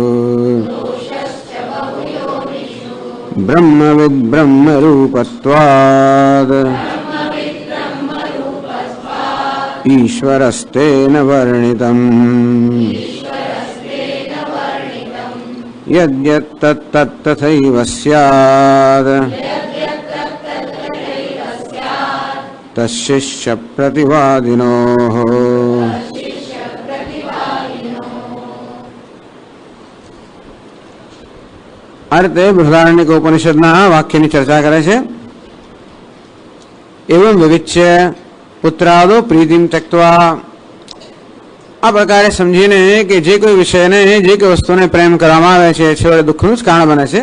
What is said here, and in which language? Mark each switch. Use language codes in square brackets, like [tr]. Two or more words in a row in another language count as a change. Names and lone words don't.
[sa] ब्रह्मविद् ब्रह्मरूपत्वाद् ईश्वरस्तेन वर्णितम्। यद्यत्तत्तथैव स्यात् तच्छिष्य प्रतिवादिनोः। [gu] આ રીતે બૃહદારણ્યક ઉપનિષદના વાક્યની ચર્ચા કરે છે. [sa] એવં વિવિચ્ય પુત્રાદો પ્રીતિમ ત્યક્ત્વા. [gu] આ પ્રકારે સમજીને કે જે કોઈ વિષયને જે કોઈ વસ્તુને પ્રેમ કરવામાં આવે છે છેવટે દુઃખનું જ કારણ બને છે.